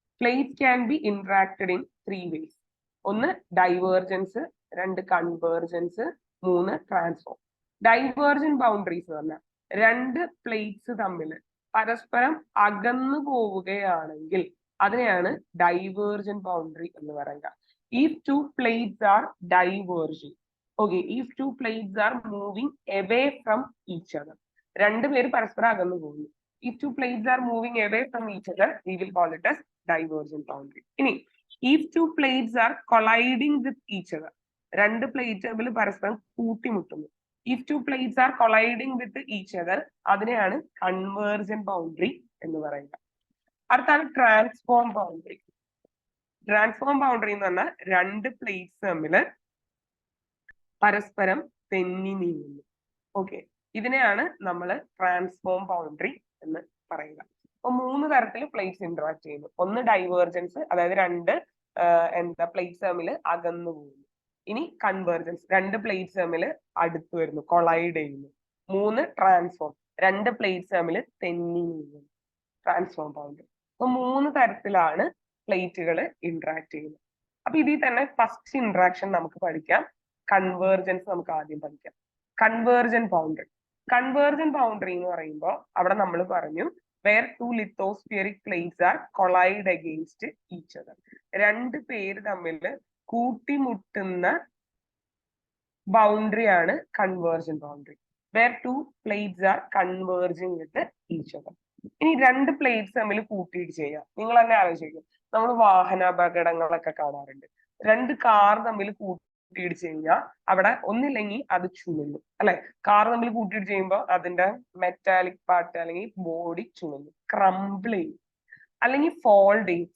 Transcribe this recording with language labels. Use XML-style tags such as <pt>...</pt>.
<en>Plate can be interacted in 3 ways.</en> <ml>ഒന്ന് divergence, രണ്ട് convergence, മൂന്ന് ട്രാൻസ്ഫോം. ഡൈവേർജന്റ് ബൗണ്ടറീസ് എന്ന് പറഞ്ഞാൽ രണ്ട് പ്ലേറ്റ്സ് തമ്മിൽ പരസ്പരം അകന്നു പോവുകയാണെങ്കിൽ അതിനെയാണ് ഡൈവേർജന്റ് ബൗണ്ടറി എന്ന് പറയുക.</ml> <en>If two plates are diverging, okay, if two plates are moving away from each other,</en> <ml>രണ്ടുപേര് പരസ്പരം അകന്നു പോകുന്നു.</ml> <en>If two plates are moving away from each other, we will call it as divergent boundary. ഇനി if two plates are colliding with each other,</en> <ml>രണ്ട് plate തമ്മിൽ പരസ്പരം കൂട്ടിമുട്ടുന്നു.</ml> <en>If two plates are colliding with each other,</en> <ml>അതിനെയാണ് convergent boundary എന്ന് പറയുക. അടുത്താണ് transform boundary. Transform boundary എന്ന് പറഞ്ഞാൽ രണ്ട് പ്ലേറ്റ്സ് തമ്മിൽ പരസ്പരം തെന്നി നീങ്ങുന്നു. ഓക്കെ, ഇതിനെയാണ് നമ്മൾ ട്രാൻസ്ഫോം ബൗണ്ടറി എന്ന് പറയുക. അപ്പൊ 3 തരത്തിൽ പ്ലേറ്റ്സ് ഇന്ററാക്ട് ചെയ്യുന്നു. ഒന്ന് ഡൈവേർജൻസ്, അതായത് രണ്ട് പ്ലേറ്റ്സ് തമ്മിൽ അകന്നു പോകുന്നു. ഇനി കൺവേർജൻസ്, രണ്ട് പ്ലേറ്റ്സ് തമ്മിൽ അടുത്ത് വരുന്നു, കൊളൈഡ് ചെയ്യുന്നു. മൂന്ന് ട്രാൻസ്ഫോം, രണ്ട് പ്ലേറ്റ്സ് തമ്മിൽ തെന്നി നീങ്ങുന്നു. Transform boundary. അപ്പൊ 3 തരത്തിലാണ് പ്ലേറ്റുകൾ ഇന്ററാക്ട് ചെയ്യുന്നത്. അപ്പൊ ഇതിൽ തന്നെ ഫസ്റ്റ് ഇന്ററാക്ഷൻ നമുക്ക് പഠിക്കാം. കൺവേർജൻസ് നമുക്ക് ആദ്യം പഠിക്കാം. Convergent boundary. കൺവേർജന്റ് ബൗണ്ടറി എന്ന് പറയുമ്പോൾ അവിടെ നമ്മൾ പറഞ്ഞു</ml> <en>where two lithospheric plates are collide against each other.</en> <ml>രണ്ട് പേര് തമ്മിൽ കൂട്ടിമുട്ടുന്ന ബൗണ്ടറിയാണ് convergent boundary.</ml> <en>where two plates are converging with each other.</en> <ml>ഇനി രണ്ട് പ്ലേറ്റ്സ് തമ്മിൽ കൂട്ടിയിടിച്ച് ചെയ്യാം. നിങ്ങൾ തന്നെ ആലോചിക്കും, നമ്മൾ വാഹനാപകടങ്ങളൊക്കെ കാണാറുണ്ട്. രണ്ട് കാർ തമ്മിൽ കൂട്ടിയിടിച്ച് കഴിഞ്ഞാൽ അവിടെ ഒന്നില്ലെങ്കിൽ അത് ചുളുന്നു, അല്ലെ? കാർ തമ്മിൽ കൂട്ടിയിടിച്ച് ചെയ്യുമ്പോൾ അതിന്റെ മെറ്റാലിക് പാർട്ട് അല്ലെങ്കിൽ ബോഡി ചുളുന്നു, ക്രംബിൾ ചെയ്യും, അല്ലെങ്കിൽ ഫോൾഡ് ചെയ്യും.</ml>